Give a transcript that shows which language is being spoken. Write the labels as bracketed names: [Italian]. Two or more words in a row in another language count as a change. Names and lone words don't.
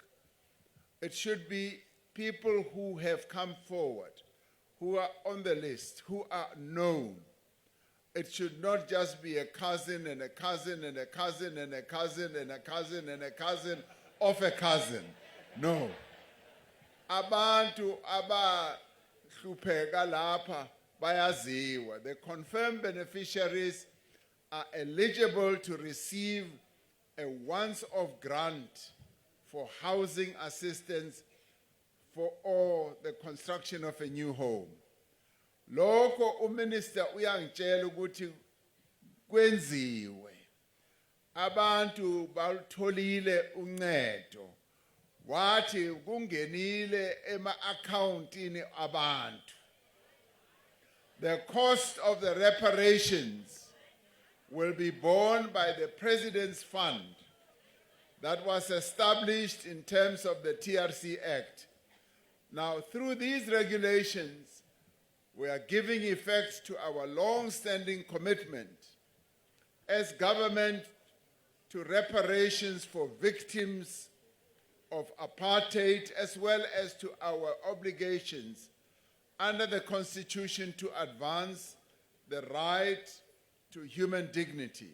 [English] It should be people who have come forward, who are on the list, who are known. It should not just be a cousin and a cousin and a cousin and a cousin and a cousin and a cousin of a cousin. No. [Zulu] Abantu abahlupheka lapha bayaziwa. [English] The confirmed beneficiaries are eligible to receive a once-off grant for housing assistance for all the construction of a new home. [Zulu] Loko uminister uyangitshela ukuthi kwenziwe. Abantu balutholile uncedo. wathi kungenile ema-accountini abantu. [English] The cost of the reparations will be borne by the President's Fund that was established in terms of the TRC Act. Now, through these regulations, we are giving effect to our long-standing commitment as government to reparations for victims of apartheid, as well as to our obligations under the Constitution to advance the right to human dignity.